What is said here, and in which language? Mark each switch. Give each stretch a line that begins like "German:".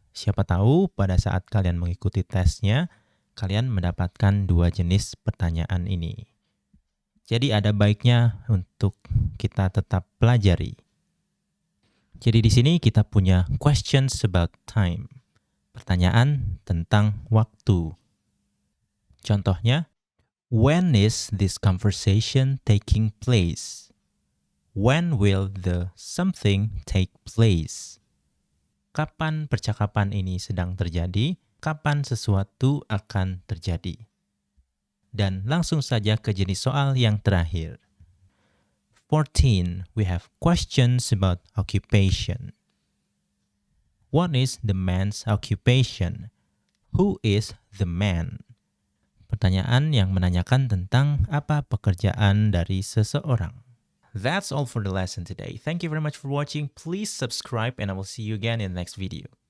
Indonesian: Siapa tahu pada saat kalian mengikuti tesnya, kalian mendapatkan dua jenis pertanyaan ini. Jadi ada baiknya untuk kita tetap pelajari. Jadi di sini kita punya
English: questions about time.
Indonesian: Pertanyaan tentang waktu. Contohnya,
English: when is this conversation taking place? When will the something take place?
Indonesian: Kapan percakapan ini sedang terjadi? Kapan sesuatu akan terjadi? Dan langsung saja ke jenis soal yang terakhir. 14.
English: We have questions about occupation. What is the man's occupation? Who is the man?
Indonesian: Pertanyaan yang menanyakan tentang apa pekerjaan dari seseorang.
English: That's all for the lesson today. Thank you very much for watching. Please subscribe and I will see you again in the next video.